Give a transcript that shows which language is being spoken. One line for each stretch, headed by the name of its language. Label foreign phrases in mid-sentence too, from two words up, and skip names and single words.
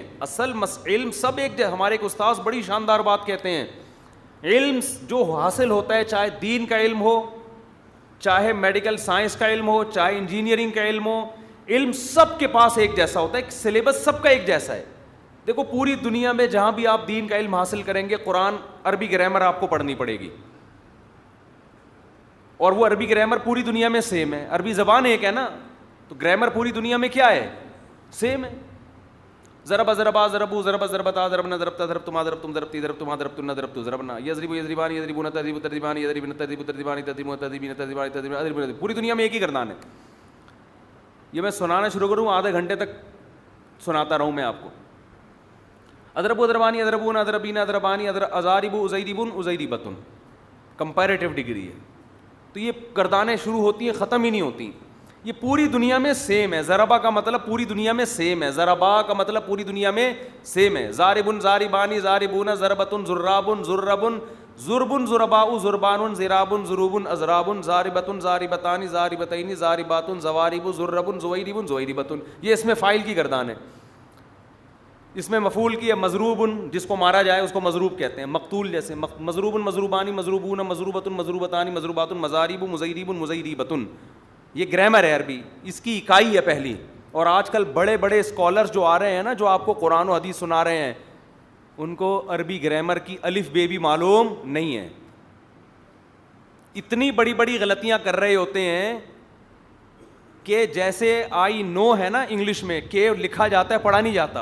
Urdu: اصل علم سب ایک، ہمارے ایک استاذ بڑی شاندار بات کہتے ہیں، علم جو حاصل ہوتا ہے، چاہے دین کا علم ہو، چاہے
English: medical science
Urdu: کا علم ہو، چاہے انجینئرنگ کا علم ہو، علم سب کے پاس ایک جیسا ہوتا ہے، سلیبس سب کا ایک جیسا ہے. دیکھو پوری دنیا میں جہاں بھی آپ دین کا علم حاصل کریں گے، قرآن عربی گرامر آپ کو پڑھنی پڑے گی، اور وہ عربی گرامر پوری دنیا میں سیم ہے. عربی زبان ایک ہے نا، تو گرامر پوری دنیا میں کیا ہے؟ سیم ہے.
Arabic: ضرب ضربا ضربو ضرب ضربتا ضربنا ضربتا ضربتما ضربتم ضربتی ضربتما ضربتن ضربتو ضربنا یضربو یضربان یضربون تضرب تضربان یضربن تضرب تضربان تضربون تضربین تضربان تضربان.
Urdu: پوری دنیا میں ایک ہی گردان ہے. یہ میں سنانا شروع کروں آدھے گھنٹے تک سناتا رہوں میں آپ کو.
Arabic: اضربو اضربانی اضربون اضربین اضربانی ازاربو ازیربن ازیربتن،
English: comparative degree
Urdu: ہے. تو یہ گردانیں شروع ہوتی ہیں، ختم ہی نہیں ہوتی. یہ پوری دنیا میں سیم ہے. ضربا کا مطلب پوری دنیا میں سیم ہے، ضربا کا مطلب پوری دنیا میں سیم ہے.
Arabic: ضاربن ضاربانی ضاربون ضربتن ضرابن ضربن ضربن ضرباء ضربان ضرابن ضروبن اضرابن ضاربتن ضاربتان ضاربتین ضارباتن ضوارب ضربن زویربن زویربتن.
Urdu: یہ اس میں فاعل کی گردان ہے. اس میں مفعول کی ہے. مضروبن، جس کو مارا جائے اس کو مضروب کہتے ہیں.
Arabic: مقتول جیسے مضروبن مضروبانی مضروبون مضروبتن مضروبتان مضروبات مضارب مضیرب مضیربتن.
Urdu: یہ گرامر ہے عربی، اس کی اکائی ہے پہلی. اور آج کل بڑے بڑے اسکالرز جو آ رہے ہیں نا، جو آپ کو قرآن و حدیث سنا رہے ہیں، ان کو عربی گرامر کی الف بے بھی معلوم نہیں ہے. اتنی بڑی بڑی غلطیاں کر رہے ہوتے ہیں کہ جیسے
English: I know
Urdu: ہے نا انگلش میں، کہ لکھا جاتا ہے پڑھا نہیں جاتا.